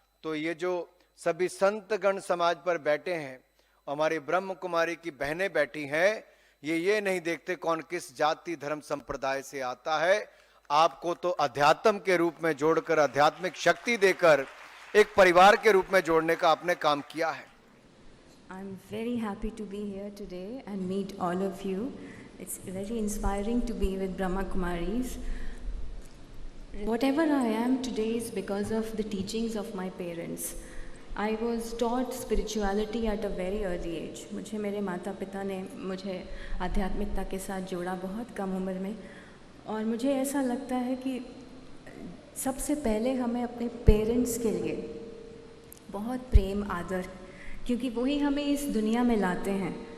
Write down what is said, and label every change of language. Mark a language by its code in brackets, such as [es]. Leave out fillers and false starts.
[hi] तो ये जो सभी संतगण समाज पर बैठे हैं, हमारी ब्रह्म कुमारी की बहनें बैठी हैं, ये नहीं देखते कौन किस जाति, धर्म, संप्रदाय से आता है। आपको तो अध्यात्म के रूप में जोड़कर, आध्यात्मिक शक्ति देकर एक परिवार के रूप में जोड़ने का आपने काम किया है। [en] I'm very happy to be here today and meet all of you. It's very inspiring to be with Brahma Kumaris. Whatever I am today is because of the teachings of my parents. I was taught spirituality at a very early age. [hi] मुझे मेरे माता पिता ने मुझे आध्यात्मिकता के साथ जोड़ा बहुत कम उम्र में, और मुझे ऐसा लगता है कि सबसे पहले हमें अपने पेरेंट्स के लिए बहुत प्रेम, आदर, क्योंकि वही हमें इस दुनिया में लाते हैं।